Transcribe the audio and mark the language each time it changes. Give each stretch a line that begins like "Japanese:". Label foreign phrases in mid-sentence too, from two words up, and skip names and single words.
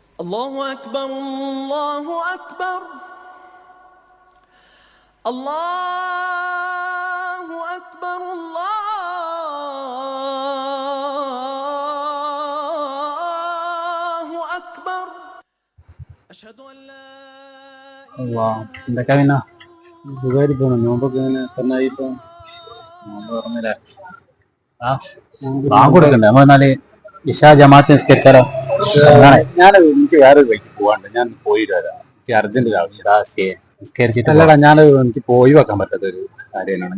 Arabic: الله أكبر الله أكبر الله أكبر الله أكبر أشهد أن لا
Malayalam: എന്തൊക്കെ പിന്നെ സുഖമായിട്ട് പോണു. നോമ്പൊക്കെ ഇങ്ങനെ തന്നായിപ്പോ നോമ്പ് തുറന്നില്ലേ? കൊടുക്കണ്ടേ നമ്മൾ എന്നാല് ഇഷാ ജമാഅത്ത് നിസ്കരിച്ചാലോ? എനിക്ക് വേറെ വഴിക്ക് പോവാണ്ട്, ഞാൻ പോയി വരാം. എനിക്ക് അർജന്റ് ആവശ്യം നിസ്കരിച്ചിട്ട്. അല്ലടാ, എനിക്ക് പോയി വെക്കാൻ പറ്റാത്ത ഒരു കാര്യമാണ്.